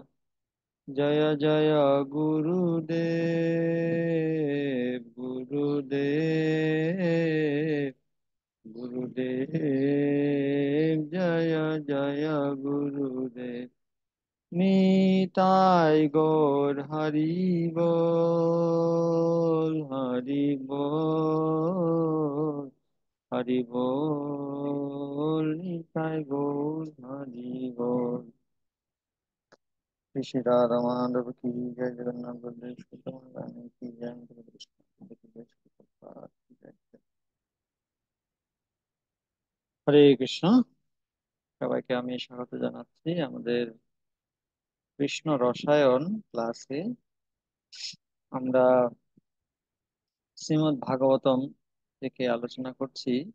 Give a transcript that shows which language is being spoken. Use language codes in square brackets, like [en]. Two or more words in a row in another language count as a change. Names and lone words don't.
[bn] জয় জয় গুরুদেব, গুরুদেব, গুরুদেব জয়, জয় গুরুদেব। নিতাই গৌর হরি বল, হরি বল, হরি বল। নিতাই গৌর হরি বল। [hi] श्री श्री राधा माधव की जय, जगन्नाथ बलदेव सुभद्रा की जय, कृष्ण की जय। [bn] হরে কৃষ্ণ। সবাইকে আমি স্বাগত জানাচ্ছি আমাদের কৃষ্ণ রসায়ন ক্লাসে। আমরা শ্রীমদ্ ভাগবতম থেকে আলোচনা করছি।